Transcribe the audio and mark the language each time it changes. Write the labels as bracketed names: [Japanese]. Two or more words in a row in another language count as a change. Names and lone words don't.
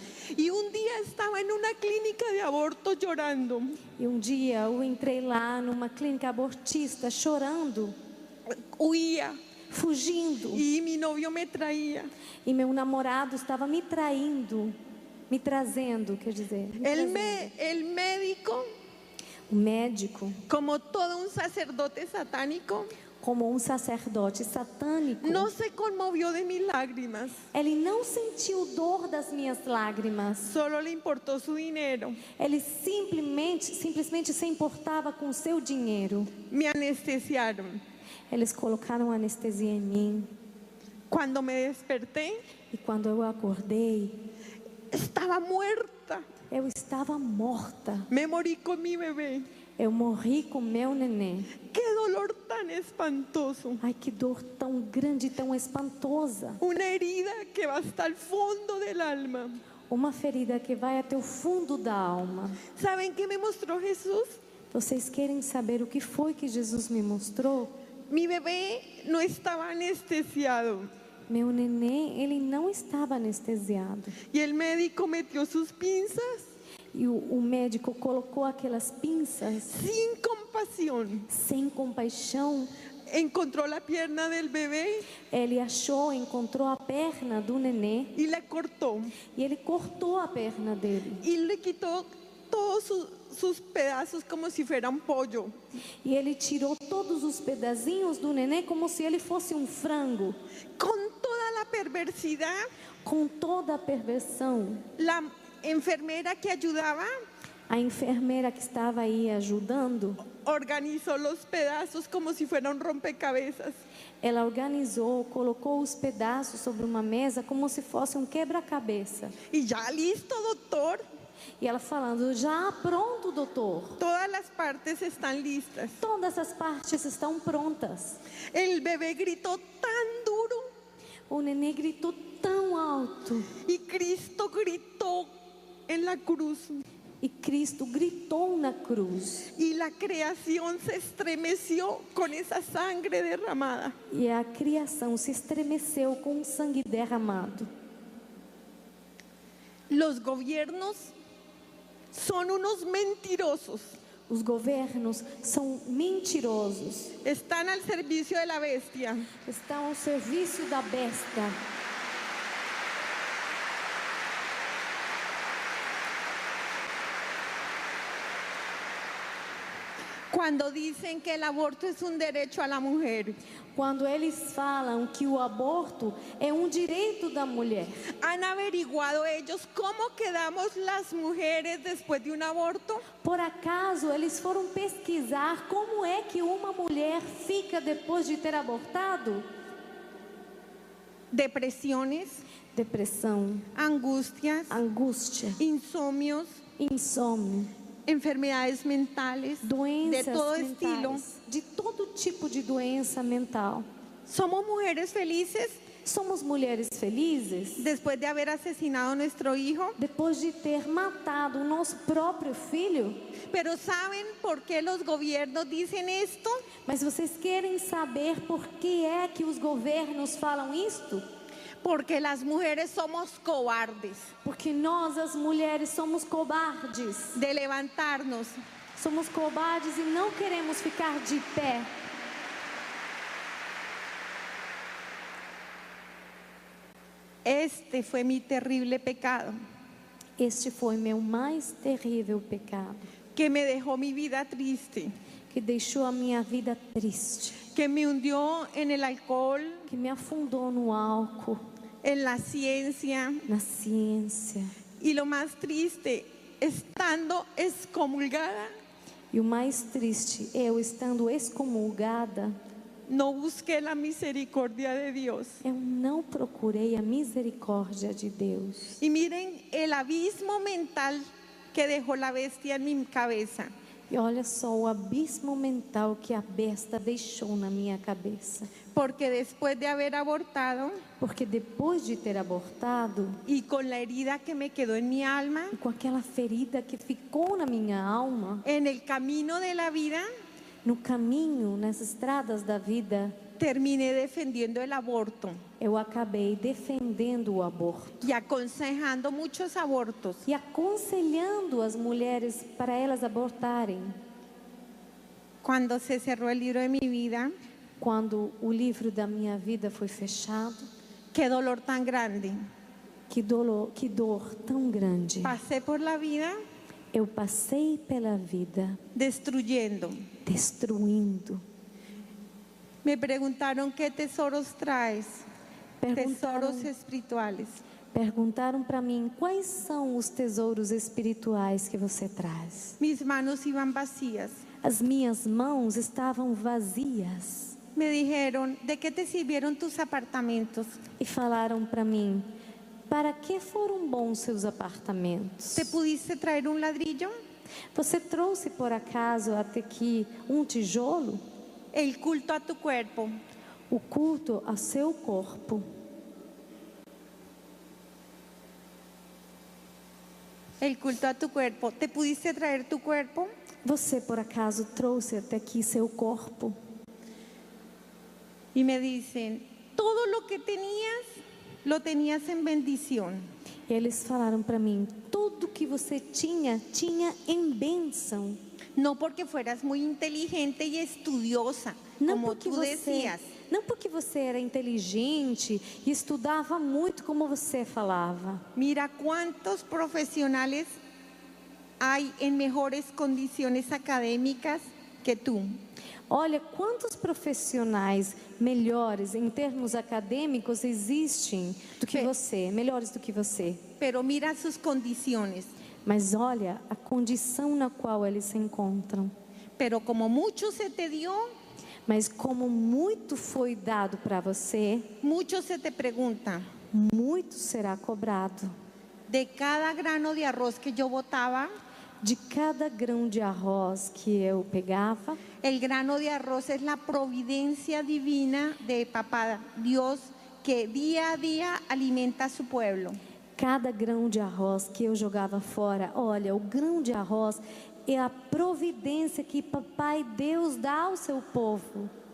[Spanish] Y un día estaba en una clínica de aborto llorando. [Portuguese] E um dia eu entrei lá numa clínica abortista chorando, [Spanish] Huía [Portuguese] fugindo. [Spanish] y mi novio me traía. [Portuguese] E meu namorado estava me traindo, me trazendo, quer dizer. [Spanish] El médico, [Portuguese] O médico, [Spanish] como todo un sacerdote satánico, [Portuguese] como um sacerdote satânico, [Spanish] no se conmovió de mis lágrimas, [Portuguese] ele não sentiu dor das minhas lágrimas. [Spanish] solo le importó su dinero. [Portuguese] Ele simplesmente se importava com o seu dinheiro. [Spanish] Me anestesiaron. [Portuguese] Eles colocaram anestesia em mim. [Spanish] Cuando me desperté, [Portuguese] E quando eu acordei, [Spanish] estaba muerta. [Portuguese] eu estava morta. [Spanish] Me morí con mi bebé. [Portuguese] Eu morri com meu neném. [Spanish] Qué dolor tan espantoso. [Portuguese] Ai, que dor tão grande, tão espantosa. [Spanish] Una herida que va hasta el fondo del alma. [Portuguese] Uma ferida que vai até o fundo da alma. [Spanish] ¿Saben qué me mostró Jesús? [Portuguese] Vocês querem saber o que foi que Jesus me mostrou? [Spanish] Mi bebé no estaba anestesiado [Portuguese] Meu neném, ele não estava anestesiado. [Spanish] y el médico metió sus pinzas [Portuguese] E o médico colocou aquelas pinças [Spanish] sin compasión. [Portuguese] sem compaixão. [Spanish] Encontró la pierna del bebé [Portuguese] Ele encontrou a perna do nenê [Spanish] y la cortó [Portuguese] e ele cortou a perna dele. [Spanish] y le quitó todos sus pedazos como si fuera un pollo. [Portuguese] E ele tirou todos os pedacinhos do nenê como se ele fosse um frango. [Spanish] Con toda la perversidad, [Portuguese] Com toda a perversão, [Spanish] la enfermera que ayudaba [Portuguese] a enfermeira que estava aí ajudando, [Spanish] organizó los pedazos como si fuera un rompecabezas. [Portuguese] ela organizou, colocou os pedaços sobre uma mesa como se fosse um quebra-cabeça. [Spanish] Y ya listo, doctor. [Portuguese] E ela falando, já pronto, doutor. [Spanish] Todas las partes están listas. [Portuguese] Todas as partes estão prontas. [Spanish] El bebé gritó tan duro [Portuguese] O nenê gritou tão alto. [Spanish] y Cristo gritó en la cruz. [Portuguese] E Cristo gritou na cruz. [Spanish] Y la creación se estremeció con esa sangre derramada. [Portuguese] E a criação se estremeceu com o sangue derramado. [Spanish] Los gobiernos son unos mentirosos. [Portuguese] Os governos são mentirosos. [Spanish] Están al servicio de la bestia. [Portuguese] Estão ao serviço da besta. [Spanish] Cuando dicen que el aborto es un derecho a la mujer, [Portuguese] Quando eles falam que o aborto é um direito da mulher, [Spanish] ¿han averiguado ellos cómo quedamos las mujeres después de un aborto? [Portuguese] por acaso eles foram pesquisar como é que uma mulher fica depois de ter abortado? [Spanish] depresiones, [Portuguese] depressão, [Spanish] angustias, [Portuguese] angústia, [Spanish] insomnios, [Portuguese] insônia, [Spanish] enfermedades mentales, de [Portuguese] doenças [Spanish] todo estilo. [Portuguese] mentais, de todo tipo de doença mental. [Spanish] Somos mujeres felices [Portuguese] Somos mulheres felizes [Spanish] después de haber asesinado a nuestro hijo, [Portuguese] depois de ter matado o nosso próprio filho. [Spanish] pero ¿saben por qué los gobiernos dicen esto? [Portuguese] Mas vocês querem saber por que é que os governos falam isto? [Spanish] Porque las mujeres somos cobardes [Portuguese] Porque nós, as mulheres, [Spanish] somos cobardes. de levantarnos. [Portuguese] Somos cobardes e não queremos ficar de pé. [Spanish] Este fue mi terrible pecado, [Portuguese] Este foi meu mais terrível pecado, [Spanish] que me dejó mi vida triste, [Portuguese] que deixou a minha vida triste, [Spanish] que me hundió en el alcohol, [Portuguese] que me afundou no álcool, [Spanish] en la ciencia, [Portuguese] na ciência. [Spanish] y lo más triste, estando excomulgada, [Portuguese] E o mais triste, eu estando excomulgada, [Spanish] no busqué la misericordia de Dios. [Portuguese] eu não procurei a misericórdia de Deus. [Spanish] Y miren el abismo mental que dejó la bestia en mi cabeza. [Portuguese] E olha só o abismo mental que a besta deixou na minha cabeça. [Spanish] Porque después de haber abortado [Portuguese] Porque depois de ter abortado, [Spanish] y con la herida que me quedó en mi alma, [Portuguese] e com aquela ferida que ficou na minha alma, [Spanish] en el camino de la vida, [Portuguese] no caminho, nas estradas da vida, [Spanish] terminé defendiendo el aborto [Portuguese] eu acabei defendendo o aborto [Spanish] y aconsejando muchos abortos. [Portuguese] e aconselhando as mulheres para elas abortarem. [Spanish] Cuando se cerró el libro de mi vida, [Portuguese] Quando o livro da minha vida foi fechado, [Spanish] qué dolor tan grande. [Portuguese] que dor tão grande. [Spanish] Pasé por la vida [Portuguese] Eu passei pela vida [Spanish] destruyendo. [Portuguese] destruindo. [Spanish] Me preguntaron qué tesoros traes, [Portuguese] Perguntaram, [Spanish] tesoros espirituales. [Portuguese] perguntaram para mim quais são os tesouros espirituais que você traz. [Spanish] Mis manos iban vacías. [Portuguese] As minhas mãos estavam vazias [Spanish] Me dijeron, ¿de qué te sirvieron tus apartamentos? [Portuguese] e falaram para mim: para que foram bons seus apartamentos? [Spanish] ¿Te pudiste traer un ladrillo? [Portuguese] Você trouxe por acaso até aqui um tijolo? [Spanish] El culto a tu cuerpo. [Portuguese] O culto a seu corpo. [Spanish] El culto a tu cuerpo. ¿Te pudiste traer tu cuerpo? [Portuguese] Você por acaso trouxe até aqui seu corpo? [Spanish] Y me dicen, todo lo que tenías, lo tenías en bendición. [Portuguese] E eles falaram para mim: tudo que você tinha, tinha em bênção. [Spanish] No porque fueras muy inteligente y estudiosa, [Portuguese] Não como porque [Spanish] tú decías. [Portuguese] não porque você era inteligente e estudava muito como você falava. [Spanish] Mira cuántos profesionales hay en mejores condiciones académicas que tú. [Portuguese] Olha quantos profissionais melhores em termos acadêmicos existem do que você, melhores do que você. [Spanish] Pero mira sus condiciones. [Portuguese] Mas olha a condição na qual eles se encontram. [Spanish] Pero como mucho se te dio, [Portuguese] Mas como muito foi dado para você, [Spanish] mucho se te pregunta. [Portuguese] muito será cobrado. [Spanish] De cada grano de arroz que yo botaba, [Portuguese] De cada grão de arroz que eu pegava, [Spanish] el grano de arroz es la providencia divina de Papá Dios que día a día alimenta a su pueblo. [Portuguese] cada grão de arroz que eu jogava fora, olha, o grão de arroz é a providência que Papai Deus dá ao seu povo.